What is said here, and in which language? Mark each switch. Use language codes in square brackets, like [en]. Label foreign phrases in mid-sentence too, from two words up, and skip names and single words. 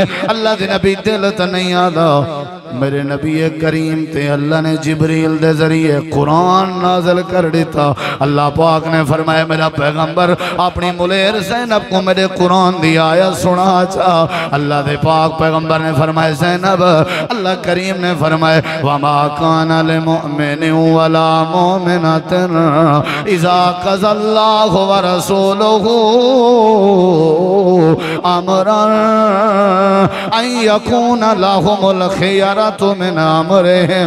[pa] اللہ دے نبی دل تے نہیں آندا۔ میرے نبی کریم تے اللہ نے جبریل دے ذریعے قرآن نازل کر دتا. اللہ پاک نے فرمایا میرا پیغمبر اپنی مُلیر زینب کو میرے قرآن دی آیت سنا چا. اللہ دے پاک پیغمبر نے فرمایا زینب، اللہ کریم نے فرمایا ज़ैनब, अल्लाह करीम ने फरमाया [ar] وما كان للمؤمنين ولا مؤمنة إذا قضى الله ورسوله أمرا أن يكون لهم الخيرة من أمرهم.